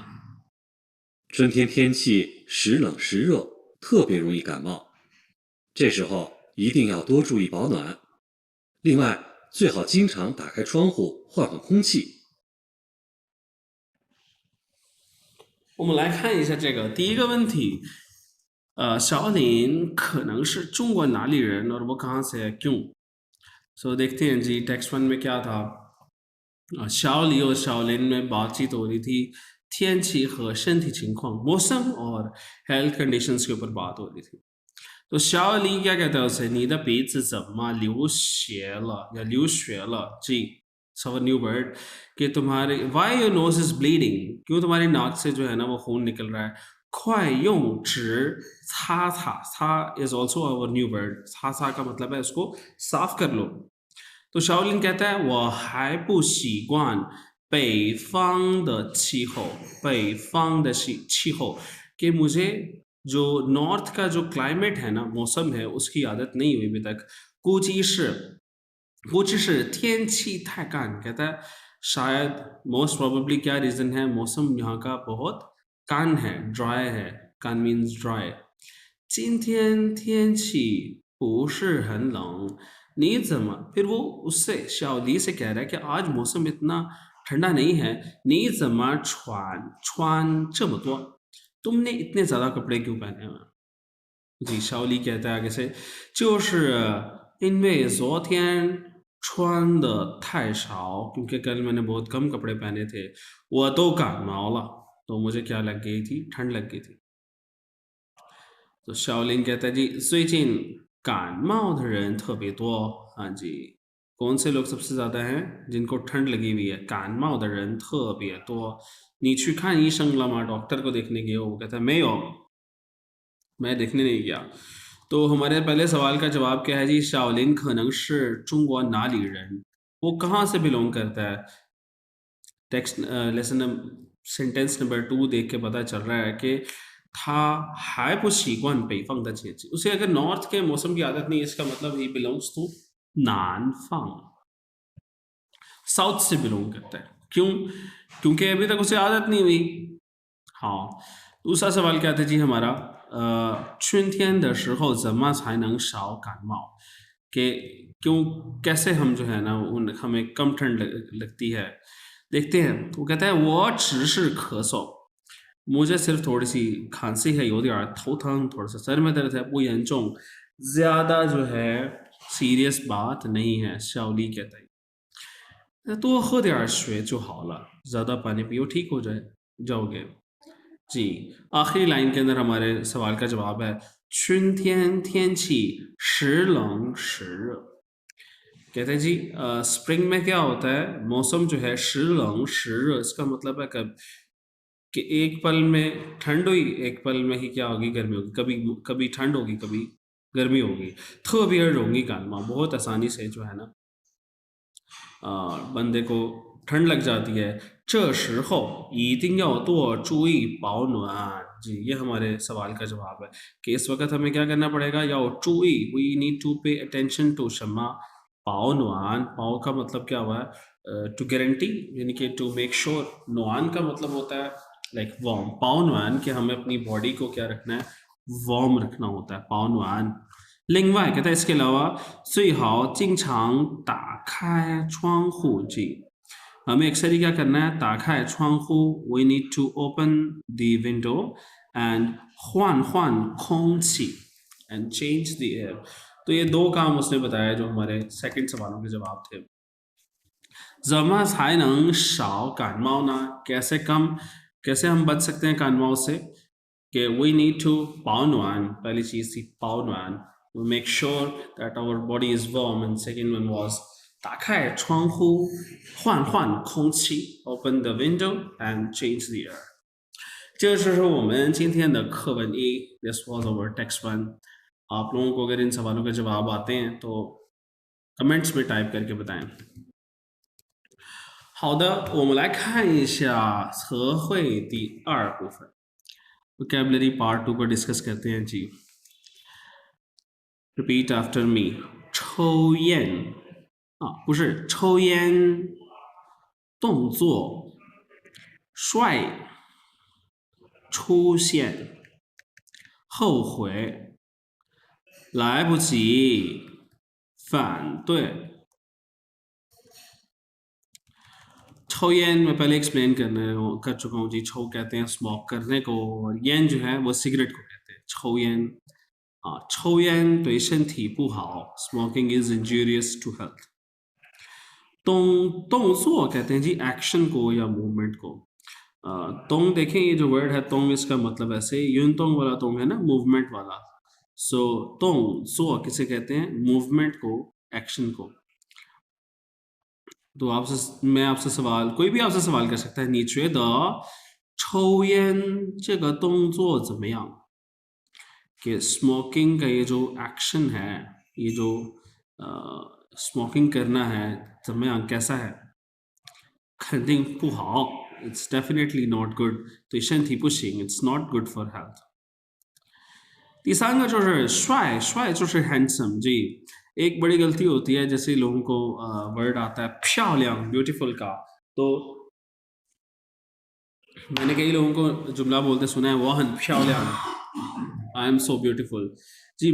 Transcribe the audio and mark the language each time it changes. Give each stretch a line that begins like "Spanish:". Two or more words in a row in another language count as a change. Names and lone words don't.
Chinese: 春天天气时冷时热，特别容易感冒，这时候一定要多注意保暖。另外，最好经常打开窗户换换空气。我们来看一下这个第一个问题，小林可能是中国哪里人
Hindi: और वो कहाँ से है, क्यों? सो देखते हैं जी टेक्स्ट 1 में क्या था. शाओली और शाओलिन में बातचीत हो रही थी
Chinese: 天气和身体情况
Hindi: मौसम और
English: health conditions
Hindi: के ऊपर बात हो रही थी. तो शाओली क्या कहता है उसे,
Chinese: 你的鼻子怎么流血了 या 流血了 जी.
Hindi: सो
English: new word
Hindi: कि तुम्हारे
English: why your nose is bleeding,
Hindi: क्यों तुम्हारी नाक से जो है ना वो खून निकल रहा है.
Chinese: 快用纸擦擦,
English: सा is also our new word.
Hindi: 擦擦 का मतलब है उसको साफ कर लो. तो शाओलिन कहता है
Chinese: 我还不习惯北方的气候, 北方的气候
Hindi: कि मुझे जो नॉर्थ का जो क्लाइमेट है ना, मौसम है, उसकी आदत नहीं हुई अभी तक।
Chinese: 估计是天气太干,
Hindi: कहता है शायद
English: most probably
Hindi: क्या रीज़न है, मौसम यहाँ का बहुत कान है, ड्राई है, कान
English: means dry.
Chinese: 今天天气不是很冷，你怎么
Hindi: फिर वो उससे शाओली से कह रहा है कि आज मौसम इतना ठंडा नहीं है,
Chinese: 你怎么穿这么多,
Hindi: तुमने इतने ज़्यादा कपड़े क्यों पहने हुए हैं? जी, शाओली कहता है आगे से
Chinese: 就是因为昨天穿的太少,
Hindi: क्योंकि कल मैंने बहुत कम कपड़े पहने थे,
Chinese: 我都感冒了,
Hindi: तो मुझे क्या लग गई थी, ठंड लग गई थी। तो शाओलिन कहता है जी
Chinese: 最近感冒的人特别多,
Hindi: हाँ जी, कौन से लोग सबसे ज़्यादा हैं जिनको ठंड लगी हुई है,
Chinese: 感冒的人特别多，你去看医生了吗,
Hindi: डॉक्टर को देखने गए हो? वो कहता है 没有, मैं देखने नहीं गया। तो हमारे पहले सवाल का जवाब क्या है जी, शाओलिन
Chinese: 可能是中国哪里人,
Hindi: वो कहाँ से बिलोंग करता है?
English: text lesson sentence
Hindi: नंबर 2 देख के पता चल रहा है कि
Chinese: 他还不习惯北方的天气,
Hindi: उसे अगर नॉर्थ के मौसम की आदत नहीं है, इसका मतलब ही
English: belongs to
Hindi: 南方, साउथ से बिलोंग करता है। क्यों? क्योंकि अभी तक उसे आदत नहीं हुई। हाँ, दूसरा सवाल क्या था जी हमारा,
Chinese: 春天的时候怎么才能少感冒,
Hindi: कि क्यों, कैसे हम जो है ना हमें कम ठंड लगती है। देखते हैं, वो कहता है
Chinese: 我只是咳嗽,
Hindi: मुझे सिर्फ थोड़ी सी खांसी है,
Chinese: 有点头疼,
Hindi: थोड़ा सा सर में दर्द है,
Chinese: 不严重,
Hindi: ज़्यादा जो है सीरियस बात नहीं है, शाओली कहता है।
Chinese: तो 喝点水就好了,
Hindi: ज़्यादा पानी पियो, ठीक हो जाओगे। जी, आखिरी लाइन के अंदर हमारे सवाल का जवाब है
Chinese: 春天天气时冷时热,
Hindi: कहते हैं जी स्प्रिंग में क्या होता है, मौसम जो है
Chinese: 时冷时热,
Hindi: इसका मतलब है कब कि एक पल में ठंड हुई, एक पल में ही क्या होगी, गर्मी होगी, कभी कभी ठंड होगी, कभी गर्मी होगी।
Chinese: 特别容易感冒,
Hindi: बहुत आसानी से जो है ना बंदे को ठंड लग जाती है।
Chinese: 这时候一定要多注意保暖,
Hindi: जी ये हमारे सवाल का जवाब है कि इस वक्त हमें क्या करना पड़ेगा,
Chinese: 要注意,
English: we need to pay attention to
Hindi: शम्मा,
Chinese: 保暖,
Hindi: पाओ का मतलब क्या हुआ है,
English: to guarantee,
Hindi: यानी कि
English: to make sure,
Hindi: नुआन का मतलब होता है
English: like warm,
Chinese: 保暖
Hindi: कि हमें अपनी बॉडी को क्या रखना है, वार्म रखना होता है,
Chinese: 保暖.
Hindi: लिंगवाई कहता है इसके अलावा
Chinese: 最好经常打开窗户,
Hindi: जी हमें अक्सर ही क्या करना है,
Chinese: 打开窗户,
English: we need to open the window and
Chinese: 换换空气
English: and change the air।
Hindi: तो ये दो काम उसने बताया जो हमारे सेकंड सवालों के जवाब थे।
Chinese: 怎么才能少感冒呢?
Hindi: कैसे हम बच सकते हैं कानमाओ से, कि
English: we need to
Hindi: 保暖, पहली चीज थी 保暖,
English: we make sure that our body is warm, and second one was
Chinese: 打开窗户换换空气
English: open the window and change the air।
Chinese: 这就是我们今天的课文一
English: this was our text one।
Hindi: आप लोगों को अगर इन सवालों के जवाब आते हैं तो कमेंट्स में टाइप करके बताएं।
Chinese: 好的，我们来看一下词汇第二部分
English: vocabulary part 2
Hindi: को डिस्कस करते हैं जी।
English: Repeat after me，
Chinese: 抽烟不是抽烟，动作，帅，出现，后悔，来不及，反对。
Hindi: 抽烟 मैं पहले एक्सप्लेन कर चुका हूँ जी। छो कहते हैं स्मोक करने को, और येन जो है वो सिगरेट को कहते हैं।
Chinese: 抽烟 抽烟对身体不好
English: smoking is injurious to health।
Hindi: 动作 कहते हैं जी एक्शन को या मूवमेंट को। तोंग देखें, ये जो वर्ड है तोंग, इसका मतलब ऐसे
Chinese: 运动
Hindi: वाला तोंग है ना, मूवमेंट वाला। सो तोंग सो किसे कहते हैं, मूवमेंट को, एक्शन को। तो मैं आपसे सवाल, कोई भी आपसे सवाल कर सकता है,
Chinese: 你觉得抽烟这个动作怎么样?
Hindi: कि स्मोकिंग का ये जो एक्शन है, ये जो स्मोकिंग करना है, 怎么样 कैसा है?
Chinese: 肯定不好
English: it's definitely not good,
Chinese: 对身体不行
English: it's not good for health।
Chinese: 第三个就是帅，帅就是
Hindi: handsome जी। एक बड़ी गलती होती है जैसे लोगों को वर्ड आता है 漂亮 beautiful का, तो मैंने कई लोगों को जुमला बोलते सुना है
Chinese: 我很漂亮
English: I am so beautiful
Hindi: जी।